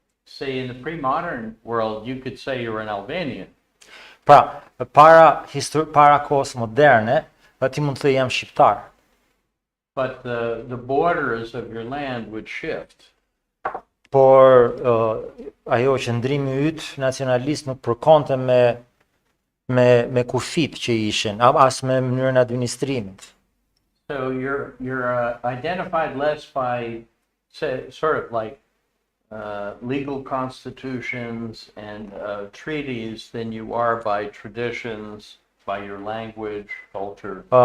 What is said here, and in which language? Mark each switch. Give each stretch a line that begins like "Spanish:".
English: Say in the pre-modern world, you could say you're an Albanian.
Albanian: Pra, para kohës moderne, ti mund të thëj jam shqiptar.
English: But the borders of your land would shift.
Albanian: Por ajo qëndrimi yt nacionalist nuk përkonte me kufit që ishin, as me mënyrën e administrimit.
English: So you're identified less by sort of like legal constitutions and treaties than you are by traditions, by your language, culture.